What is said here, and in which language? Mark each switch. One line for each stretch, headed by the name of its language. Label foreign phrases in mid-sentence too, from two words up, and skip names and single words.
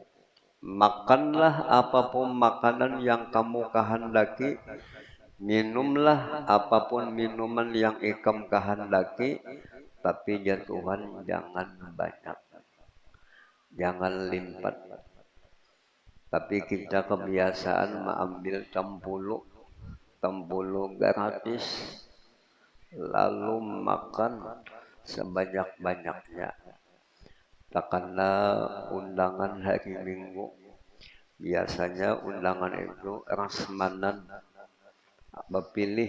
Indonesian: Makanlah apapun makanan yang kamu kehendaki, minumlah apapun minuman yang ikam kehendaki, tapi ya Tuhan jangan banyak, jangan limpah. Tapi kita kebiasaan mengambil tempulu gratis, lalu makan sebanyak-banyaknya. Karena undangan hari Minggu, biasanya undangan itu rasmanan, berpilih.